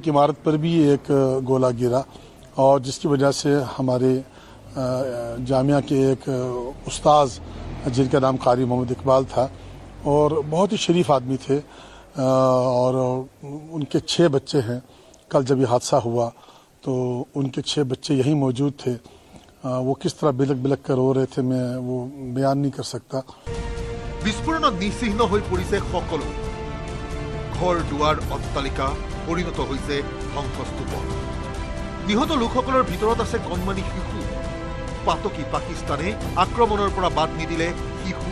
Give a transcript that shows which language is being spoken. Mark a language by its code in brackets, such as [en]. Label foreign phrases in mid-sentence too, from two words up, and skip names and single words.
[hi] इमारत पर भी एक गोला गिरा और जिसकी वजह से हमारे जामिया के एक उस्ताद जिनका नाम कारी मोहम्मद इकबाल था और बहुत ही शरीफ आदमी थे और उनके 6 बच्चे हैं कल जब ये हादसा हुआ तो उनके 6 बच्चे यहीं मौजूद थे वो किस तरह बिलक बिलक कर रो रहे थे मैं वो बयान नहीं कर सकता [as] বিস্ফোৰণত নিচিহ্ন হৈ পৰিছে সকলো ঘৰ দুৱাৰ অট্টালিকা পৰিণত হৈছে ধ্বংসস্তূপ নিহত লোকসকলৰ ভিতৰত আছে কণমানি শিশু পাতকি পাকিস্তানে আক্ৰমণৰ পৰা বাদ নিদিলে শিশু